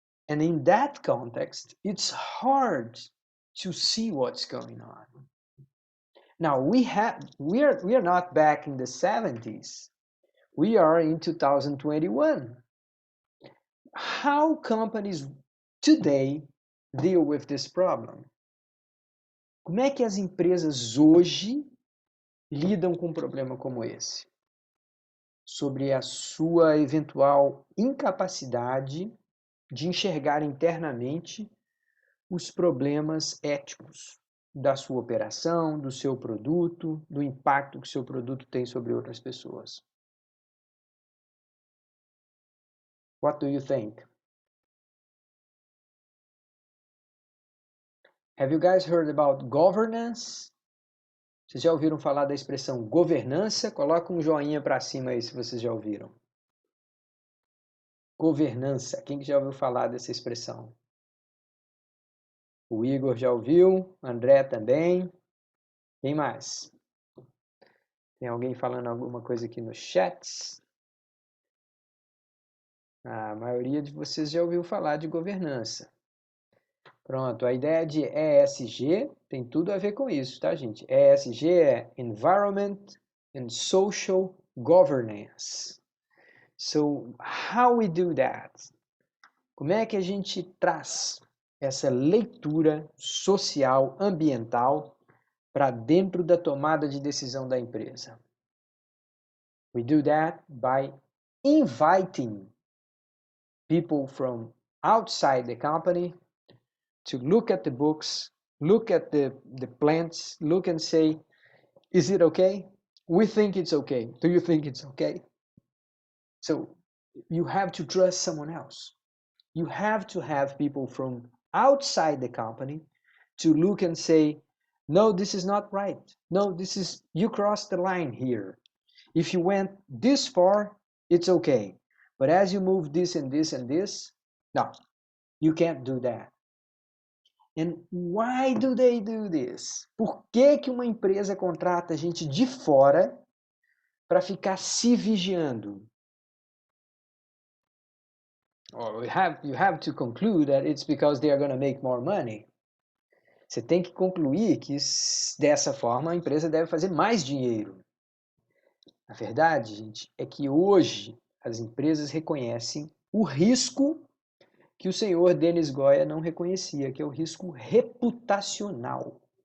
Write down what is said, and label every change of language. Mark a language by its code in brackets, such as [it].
[en] And in that context, it's hard to see what's going on. Now we are not back in the 70s. We are in 2021. How companies today deal with this problem? [pt] Como é que as empresas hoje lidam com um problema como esse? Sobre a sua eventual incapacidade de enxergar internamente os problemas éticos da sua operação, do seu produto, do impacto que o seu produto tem sobre outras pessoas. [en] What do you think? Have you guys heard about governance? [pt] Vocês já ouviram falar da expressão governança? Coloca um joinha para cima aí se vocês já ouviram. Governança. Quem que já ouviu falar dessa expressão? O Igor já ouviu, André também. Quem mais? Tem alguém falando alguma coisa aqui no chat? A maioria de vocês já ouviu falar de governança. Pronto, a ideia de ESG tem tudo a ver com isso, tá, gente? [en] ESG é Environment and Social Governance. So, how we do that? [pt] Como é que a gente traz essa leitura social, ambiental, para dentro da tomada de decisão da empresa? [en] We do that by inviting people from outside the company to look at the books, look at the plants, look and say, is it okay? We think it's okay. Do you think it's okay? So you have to trust someone else. You have to have people from outside the company to look and say, no, this is not right. No, this is, you crossed the line here. If you went this far, it's okay. But as you move this and this and this, no, you can't do that. And why do they do this? [pt] Por que que uma empresa contrata gente de fora para ficar se vigiando? [en] Or you have to conclude that it's because they are going to make more money. [pt] Você tem que concluir que dessa forma a empresa deve fazer mais dinheiro. A verdade, gente, é que hoje as empresas reconhecem o risco que o senhor Denis Goya não reconhecia, que é o risco reputacional.